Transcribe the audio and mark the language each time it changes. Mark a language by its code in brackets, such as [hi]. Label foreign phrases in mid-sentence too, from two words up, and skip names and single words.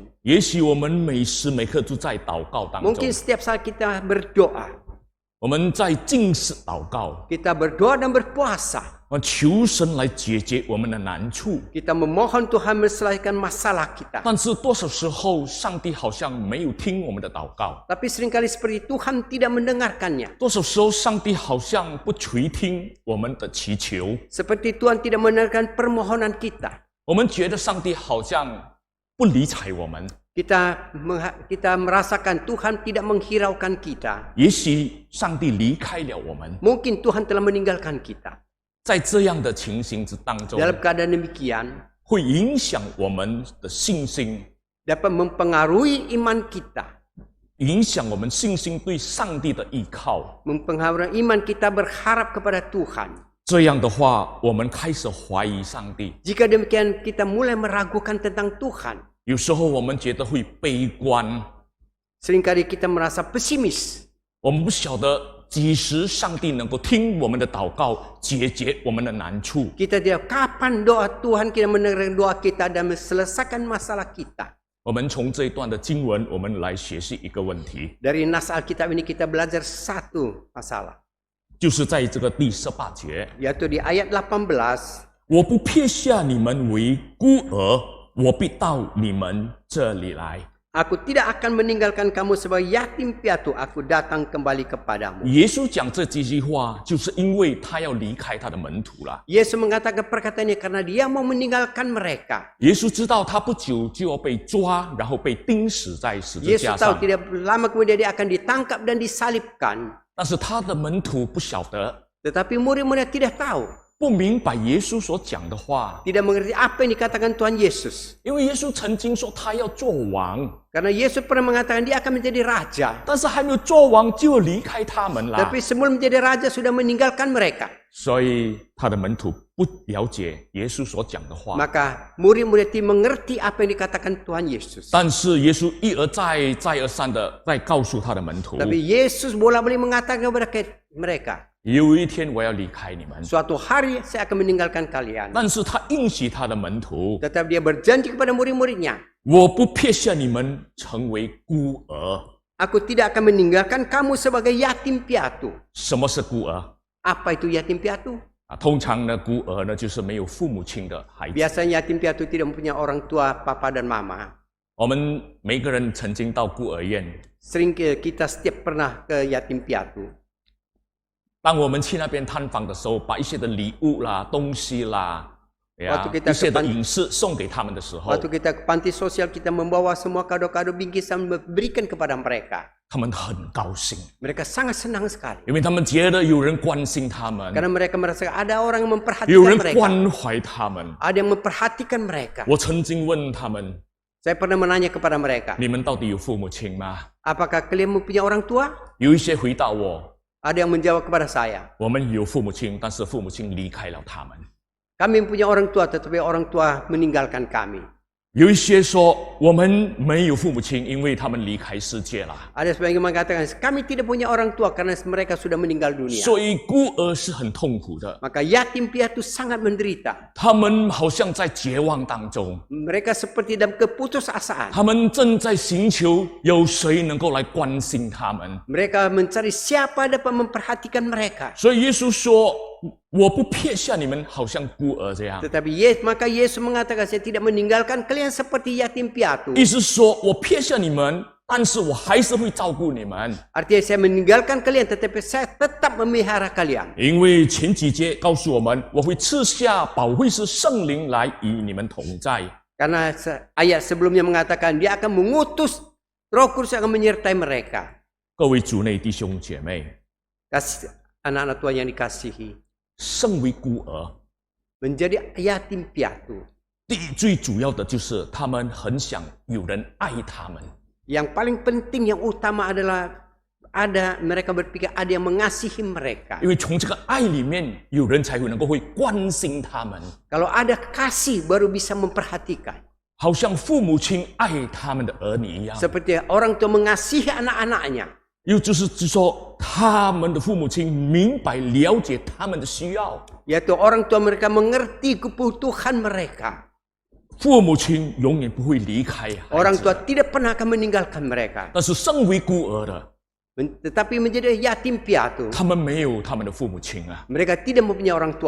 [zh] 也许我们每时每刻都在祷告当中， [id] mungkin setiap saat kita berdoa, [zh] 我们在禁食祷告， [id] kita berdoa dan berpuasa, [zh] 求神来解决我们的难处。 [id] kita memohon Tuhan menyelesaikan masalah kita. [zh] 但是多少时候，上帝好像没有听我们的祷告； [id] Tapi seringkali seperti Tuhan tidak mendengarkannya. [zh] 多少时候，上帝好像不垂听我们的祈求。 [id] Seperti Tuhan tidak mendengarkan permohonan kita. [zh] 我们觉得上帝好像不理睬我们。 [id] Kita merasakan Tuhan tidak menghiraukan kita. [zh] 也许上帝离开了我们。 [id] Mungkin Tuhan telah meninggalkan kita. [zh] 在这样的情形之当中， [id] Dalam keadaan demikian, [zh] 会影响我们的信心， [id] dapat mempengaruhi iman kita. [zh] 影响我们信心对上帝的依靠。 [id] Mempengaruhi iman kita berharap kepada Tuhan. [zh] 这样的话，我们开始怀疑上帝。 [id] Jika demikian, kita mulai meragukan tentang Tuhan. [zh] 有时候我们觉得会悲观， [id] Seringkali kita merasa pesimis. [zh] 我们不晓得几时上帝能够听我们的祷告，解决我们的难处。 [id] Kita tidak kapan doa Tuhan kita mendengar doa kita dan menyelesaikan masalah kita. [zh] 我们从这一段的经文，我们来学习一个问题， [id] Dari nas Alkitab ini kita belajar satu masalah. [zh] 就是在这个第18节， [id] Yaitu di ayat 18. [zh] 我不撇下你们为孤儿，我必到你们这里来。 [id] Aku tidak akan meninggalkan kamu sebagai yatim piatu. Aku datang kembali kepadamu. [zh] 耶稣讲这几句话，就是因为他要离开他的门徒了。 [id] Yesus mengatakan perkataannya karena dia mau meninggalkan mereka. [zh] 耶稣知道他不久就要被抓，然后被钉死在十字 [id] Yesus [zh] 架 [id] tahu [zh] 上， [id] tidak lama kemudian dia akan ditangkap dan disalibkan. [zh] 但是他的门徒不晓得， [id] Tetapi murid-murid tidak tahu. [zh] 不明白耶稣所讲的话， [id] Tidak mengerti apa yang dikatakan Tuhan Yesus. [zh] 因为耶稣曾经说他要做王， [id] Karena Yesus pernah mengatakan dia akan menjadi raja. [zh] 但是还没有做王就要离开他们了。 [id] Tapi sebelum menjadi raja sudah meninggalkan mereka. [zh] 所以他的门徒不了解耶稣所讲的话， [id] Maka murid-murid itu mengerti apa yang dikatakan Tuhan Yesus. [zh] 但是耶稣一而再、再而三的在告诉他的门徒， [id] Tapi Yesus bolak-balik mengatakan kepada mereka, [zh] 有一天我要离开你们。 [id] suatu hari saya akan meninggalkan kalian. [zh] 但是他应许他的门徒， [id] Tetapi dia berjanji kepada murid-muridnya, [zh] 我不撇下你们成为孤儿。 [id] aku tidak akan meninggalkan kamu sebagai yatim piatu. [zh] 什么是孤儿？ [id] Apa itu yatim piatu? [zh] 通常呢，孤儿呢就是没有父母亲的孩子。 [id] Biasanya yatim piatu tidak mempunyai orang tua, papa dan mama. [zh] 我们每个人曾经到孤儿院， [id] Sering kita setiap pernah ke yatim piatu. [zh] 当我们去那边探访的时候，把一些的礼物啦、东西啦， [id] Waktu kita [zh] 一些的 [id] ke [zh] 饮食送给他们的时候， [id] Waktu kita ke panti sosial, kita membawa semua kado-kado bingkisan berikan kepada mereka. [zh] 他们很高兴， [id] Mereka sangat senang sekali. [zh] 因为他们觉得有人关心他们， [id] Karena mereka merasa ada orang yang [zh] 有 [id] memperhatikan [zh] 人 [id] mereka. [zh] 关怀他们。 [id] Ada yang memperhatikan mereka. [zh] 我曾经问他们： [id] Saya pernah menanya kepada mereka, [zh] 你们到底有父母亲吗？ [id] apakah kalian mempunyai orang tua? [zh] 有一些回答我： [id] Ada yang menjawab kepada saya, [zh] 我们有父母亲，但是父母亲离开了他们。 [id] kami punya orang tua tetapi orang tua meninggalkan kami. [zh] 有一些说我们没有父母亲，因为他们离开世界了。 [id] Ada sebagian mengatakan kami tidak punya orang tua karena mereka sudah meninggal dunia. [zh] 所以孤儿是很痛苦的， [id] Maka yatim piatu sangat menderita. [zh] 他们好像在绝望当中， [id] Mereka seperti dalam keputusasaan. [zh] 他们正在寻求有谁能够来关心他们。 [id] Mereka mencari siapa dapat memperhatikan mereka. [zh] 所以耶稣说：“我不撇下你们，好像孤儿这样。” [id] Tetapi maka Yesus mengatakan saya tidak meninggalkan kalian seperti yatim piatu. [zh] 意思是说我撇下你们，但是我还是会照顾你们。 [id] Artinya saya meninggalkan kalian tetapi saya tetap memelihara kalian. [zh] 因为前几节告诉我们，我会赐下保惠师圣灵来与你们同在。 [id] Karena ayat sebelumnya mengatakan dia akan mengutus Roh Kudus akan menyertai mereka. [zh] 各位主内弟兄姐妹， [id] Kasih anak-anak Tuhan yang dikasihi. [zh] 身为孤儿， [id] Menjadi yatim piatu. [zh] 最主要的就是他们很想有人爱他们。 [id] Yang paling penting yang utama adalah mereka berpikir ada yang mengasihi mereka. [zh] 因为从这个爱里面，有人才会能够会关心他们， [id] Kalau ada kasih baru bisa memperhatikan. [zh] 好像父母亲爱他们的儿女一样。 [id] Seperti orang tua mengasihi anak-anaknya. [zh] 又就是说，他们的父母亲明白了解他们的需要。 [id] Yaitu orang tua mereka mengerti kebutuhan mereka. [zh] 父母亲永远不会离开孩 [id] Orang [zh] 子， [id] tua tidak pernah akan meninggalkan mereka. [zh] 但是身为孤儿的， [id] Tetapi menjadi yatim piatu. [zh] 他们没有他们的父母亲啊， [id] Mereka tidak mempunyai orang tua